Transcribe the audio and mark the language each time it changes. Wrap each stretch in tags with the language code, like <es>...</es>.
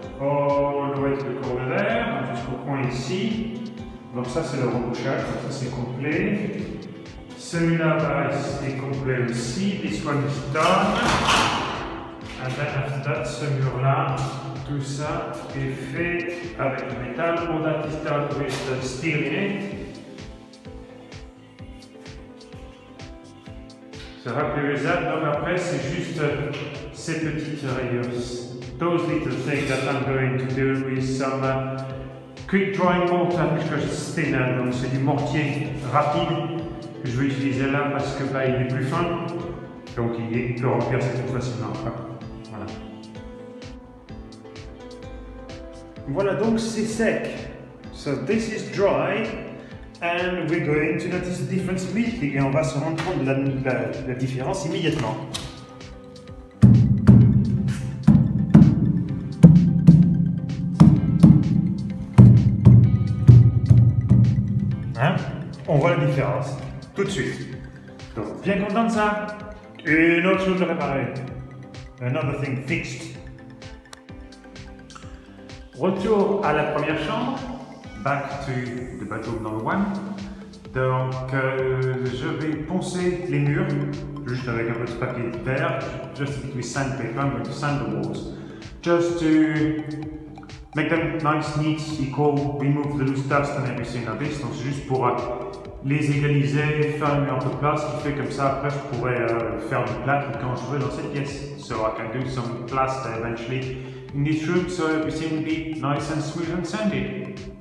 <en>All the way to the corner there.</en> <fr>Donc, jusqu'au coin ici. Donc, ça, c'est le rebouchage. Ça, c'est complet. Celui-là, pareil, c'est complet aussi.</fr> <en>This one is done. And then after that,</en> <fr>ce mur-là, tout ça est fait avec le métal.</fr> <en>All that is done with the steel in it. So happy with that.</en> <fr>Donc après, c'est juste ces petites rayures.</fr> <en>Those little things that I'm going to do with some quick drying mortar,</en> <fr>puisque c'est thinner, donc c'est du mortier rapide que je vais utiliser là parce que bah, il est plus fin. Donc il peut remplir ça plus facilement. Voilà. Voilà, donc c'est sec.</fr> <en>So this is dry. And we're going to notice the difference immediately.</en> <fr>Et on va se rendre compte de la différence immédiatement. Hein? On voit la différence tout de suite. Donc, bien content de ça. Une autre chose à réparer.</fr> <en>Another thing fixed.</en> <fr>Retour à la première chambre.</fr> <en>Back to the bedroom number one.</en> <fr>Donc, je vais poncer les murs, juste avec un peu de papier vert,</fr> <en>just with sandpaper. I'm going to sand the walls, just to make them nice, neat, equal, remove the loose dust and everything like this.</en> <fr>Donc, c'est juste pour les égaliser, faire un mur un peu plat, ce qui fait comme ça, après, je pourrais faire du plâtre quand je veux dans cette pièce.</fr> <en>So I can do some plaster eventually in this room, so everything will be nice and smooth and sandy.</en>